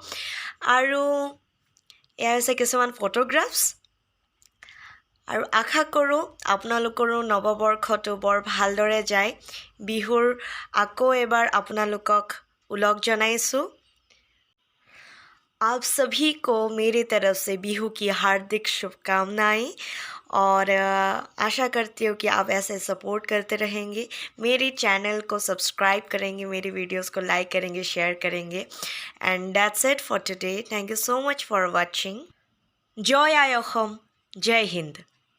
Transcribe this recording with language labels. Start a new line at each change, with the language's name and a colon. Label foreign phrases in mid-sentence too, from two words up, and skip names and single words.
Assamese: আৰু এয়া হৈছে কিছুমান ফটোগ্ৰাফছ আৰু আশা কৰোঁ আপোনালোকৰো নৱবৰ্ষটো বৰ ভালদৰে যায় বিহুৰ আকৌ এবাৰ আপোনালোকক উলগ জনাইছোঁ
Hindi: आप सभी को मेरी तरफ से बिहू की हार्दिक शुभकामनाएं और आशा करती हूँ कि आप ऐसे सपोर्ट करते रहेंगे मेरी चैनल को सब्सक्राइब करेंगे मेरी वीडियोस को लाइक करेंगे शेयर करेंगे
English: and that's it for today thank you so much for watching
Hindi: जय आय अहोम जय हिंद